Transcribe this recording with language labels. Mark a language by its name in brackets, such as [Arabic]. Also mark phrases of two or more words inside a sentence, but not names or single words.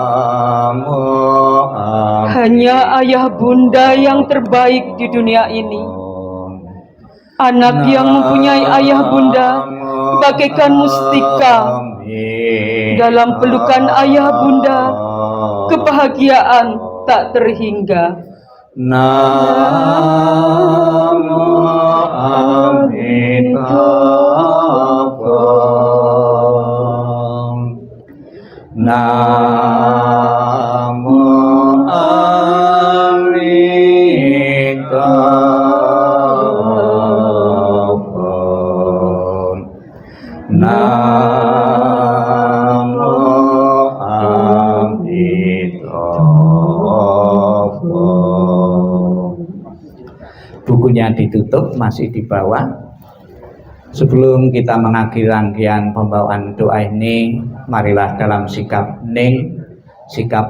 [Indonesian] Hanya ayah bunda yang terbaik di dunia ini. Anak yang mempunyai ayah bunda bagaikan mustika. Dalam pelukan ayah bunda, kebahagiaan tak terhingga. [Sanskrit] Namo Amitabha. Namo Amitabha. Namo Amitabha. [Indonesian] Bukunya ditutup, masih di bawah. Sebelum kita mengakhiri rangkaian pembawaan doa ini, marilah dalam sikap hening, sikap